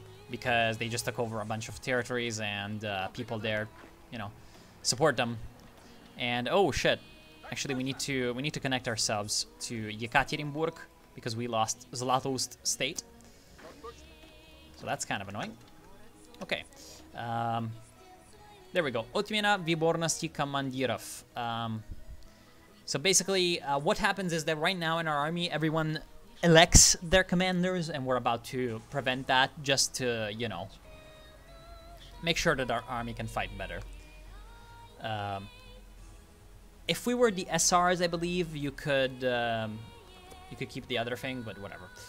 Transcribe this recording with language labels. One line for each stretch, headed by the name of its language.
English: because they just took over a bunch of territories and people there, you know, support them. And oh shit, actually we need to connect ourselves to Yekaterinburg because we lost Zlatoust state. So that's kind of annoying. Okay. There we go.
Russian: Отмена выборности командиров.
English: So basically, what happens is that right now in our army, everyone elects their commanders, and we're about to prevent that just to, you know, make sure that our army can fight better. If we were the SRs, I believe you could keep the other thing, but whatever.